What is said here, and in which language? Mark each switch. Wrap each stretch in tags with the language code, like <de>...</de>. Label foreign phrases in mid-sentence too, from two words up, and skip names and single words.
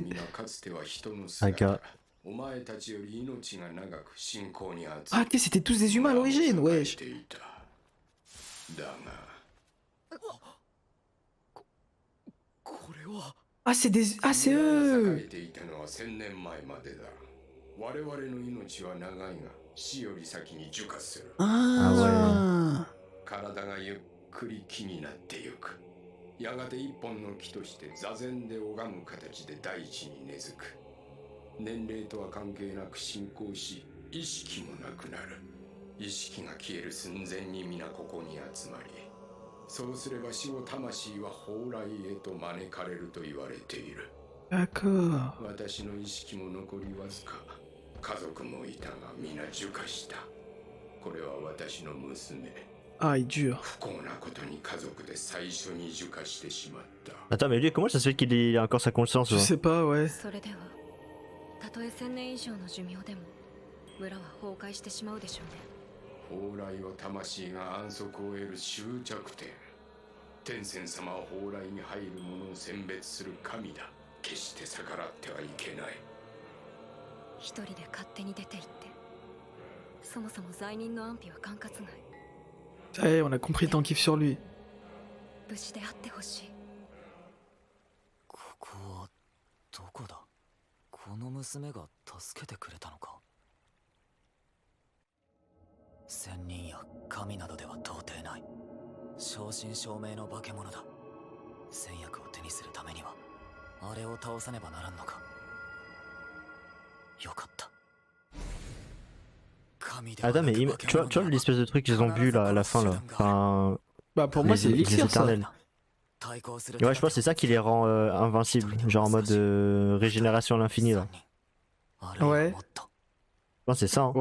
<fr>D'accord. Ah, ok, c'était tous des humains à l'origine, wesh. Ah, c'est des... Ah, c'est eux.</fr> <ja>我々の命は長いが死より先に受化する。</ja> <fr>Ah.</fr> <ja>体がゆっくり木になってゆく。やがて一本の木として座禅で拝む形で大地に根付く。年齢とは関係なく進行し、意識もなくなる。意識が消える寸前に皆ここに集まり、そうすれば死後魂は蓬莱へと招かれると言われている。</ja> <fr>D'accord.</fr> <ja>私の意識も残りわずか。家族もいたが皆受化した。これは私の娘。</ja> <fr>Ah, il dure.</fr> <ja>不幸なことに家族で最初に受化してしまった。</ja> <fr>Attends, mais lui, comment ça se fait qu'il a encore sa conscience? Je Ouais. sais pas, ouais.</fr> <ja>それではたとえ1000年以上の寿命でも村は崩壊してしまうでしょうね。蓬莱は魂が安息を得る終着点。天仙様は蓬莱に入る者を選別する神だ。決して逆らってはいけない。一人で勝手に出て行ってそもそも罪人の安否は管轄外。</ja> <fr>Ça y est, on a compris ton kiff sur lui.</fr> <ja>無事であってほしい。ここはどこだ。この娘が助けてくれたのか。仙人や神などでは到底ない。正真正銘の化け物だ。戦薬を手にするためにはあれを倒さねばならんのか。よかった。</ja> <fr>Attends, mais tu vois l'espèce de truc qu'ils ont bu là à la fin là. Enfin, Bah, pour moi, c'est les l'élixir, ça. éternels. Et ouais, je pense que c'est ça qui les rend invincibles. Genre en mode régénération à l'infini là. Ouais. Je pense que c'est ça. Hein.</fr>